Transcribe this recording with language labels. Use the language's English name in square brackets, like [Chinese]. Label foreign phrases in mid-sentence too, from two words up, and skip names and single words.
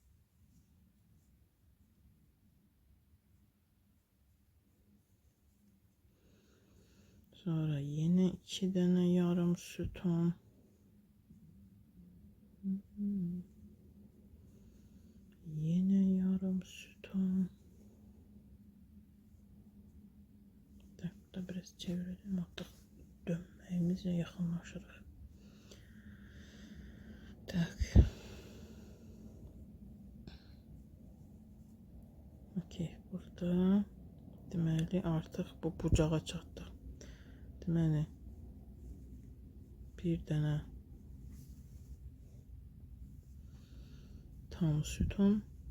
[Turkish] Sonra yine 2 tane yarım sütun. Yine yarım sütun. Da biraz çevirelim artık. [Azerbaijani] Dönməyimizlə yaxınlaşırıq. Tak. Okey, burada deməli artıq bu bucağa çatdıq. Deməli bir dənə tam sütun.